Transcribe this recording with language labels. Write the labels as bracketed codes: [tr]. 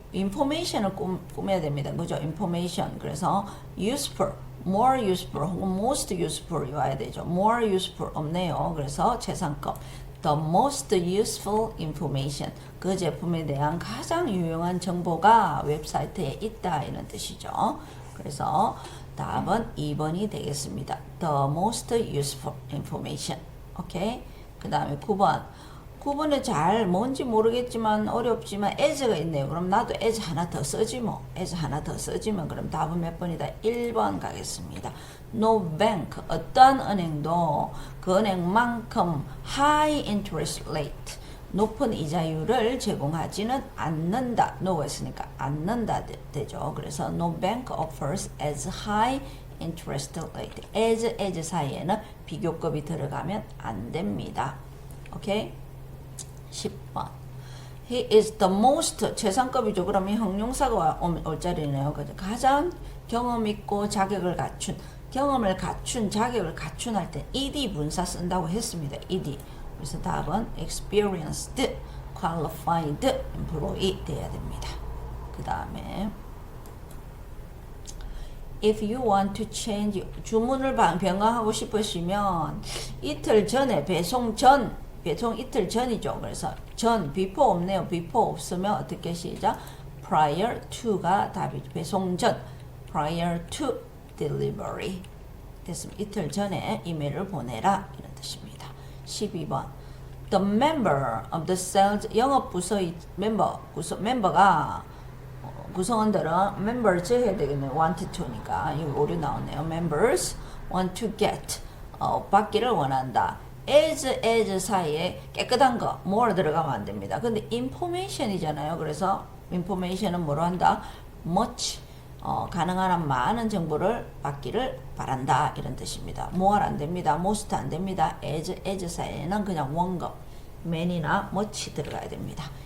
[ko] information을 꾸며야 됩니다. 그죠? information. [en] 그래서 useful, more useful 혹은 most useful이 [ko] 와야 되죠. [en] more useful [ko] 없네요. 그래서 최상급 [en] the most useful information. [ko] 그 제품에 대한 가장 유용한 정보가 웹사이트에 있다. 이런 뜻이죠. 그래서 답은 2번이 되겠습니다. [en] the most useful information. [ko] 오케이? 그 다음에 9번에 잘 뭔지 모르겠지만 어렵지만 as가 있네요. 그럼 나도 as 하나 더 쓰지 뭐. as 하나 더 쓰지면 그럼 답은 몇 번이다? 1번 가겠습니다. No bank 어떤 은행도 그 은행만큼 [en] high interest rate [ko] 높은 이자율을 제공하지는 않는다. no가 있으니까 않는다 되죠. 그래서 [en] no bank offers as high interest rate. [ko] as 사이에는 비교급이 들어가면 안 됩니다. 오케이? [en] 10번 He is the most [ko] 최상급이죠. 그러면 형용사가 올 자리네요. 가장 경험 있고 자격을 갖춘 경험을 갖춘 자격을 갖춘 할 때 ed 분사 쓴다고 했습니다. ed. 그래서 답은 [en] experienced, qualified employee [ko] 돼야 됩니다. 그 다음에 [en] If you want to change [ko] 주문을 변경하고 싶으시면 이틀 전에 배송 이틀 전이죠. 그래서 전 before 없네요. before 없으면 어떻게 시작? prior to가 답이죠. 배송 전 [en] prior to delivery [ko] 됐습니다. 이틀 전에 이메일을 보내라 이런 뜻입니다. [en] 12번 The member of the sales [ko] 영업 부서의 멤버가 구성원들은 members 해야 되겠네요. want to니까 여기 오류 나오네요. [en] members want to get [ko] 받기를 원한다. as 사이에 깨끗한 거 more 들어가면 안 됩니다. 근데 information이잖아요. 그래서 information은 뭐로 한다? much 가능한 한 많은 정보를 받기를 바란다 이런 뜻입니다. more 안 됩니다. most 안 됩니다. as 사이에는 그냥 원급 many나 much 들어가야 됩니다.